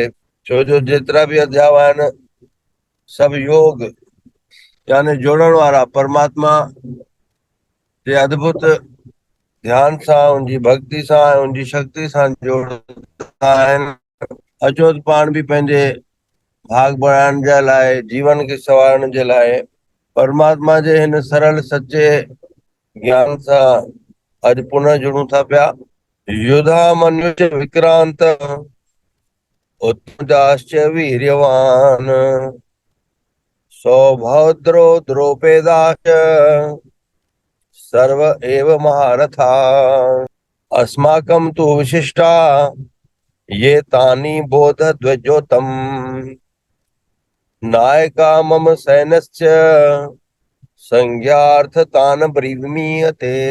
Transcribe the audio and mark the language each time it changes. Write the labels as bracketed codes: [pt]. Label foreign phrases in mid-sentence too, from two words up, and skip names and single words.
[sd] छो जो जेतिरा बि अध्याय आहिनि सभु योग यानी जोड़ण वारा परमात्मा जे अद्भुत ध्यान सां उनजी भक्ति सां उनजी शक्ति सां जोड़ंदा आहिनि। अचो त पाण बि पंहिंजे भाग बढ़ाइण जे लाइ, जीवन खे संवारण जे लाइ परमात्मा जे हिन सरल सचे ज्ञान सां अॼु पुनः जुड़ूं था पिया। [sa] युधा मनुष्य विक्रांत उत्तमदाश्च वीर्यवान सौभद्रो द्रौपदाश्च सर्व एव महारथा। अस्माकं तु विशिष्टा ये तानि बोधध्वजोतम नायका मम सैन्यस्य संज्ञार्थ तान ब्रीवीमीयते।